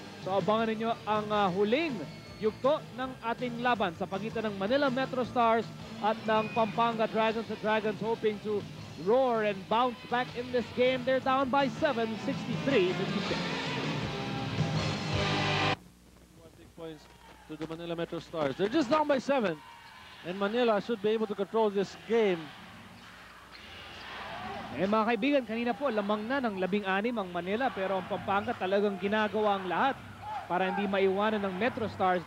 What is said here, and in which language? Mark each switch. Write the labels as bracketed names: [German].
[Filipino] So abangan ninyo ang huling yugto ng ating laban sa pagitan ng Manila Metro Stars at ng Pampanga Dragons. [English] The Dragons hoping to roar and bounce back in this game. They're down by 7, 63-56. 1 points to the Manila Metro Stars. They're just down by 7. And Manila should be able to control this game. [Filipino] Mga kaibigan, kanina po lamang na ng 16 ang Manila, pero ang Pampanga talagang ginagawa ang lahat para hindi maiwanan ng Metro Stars.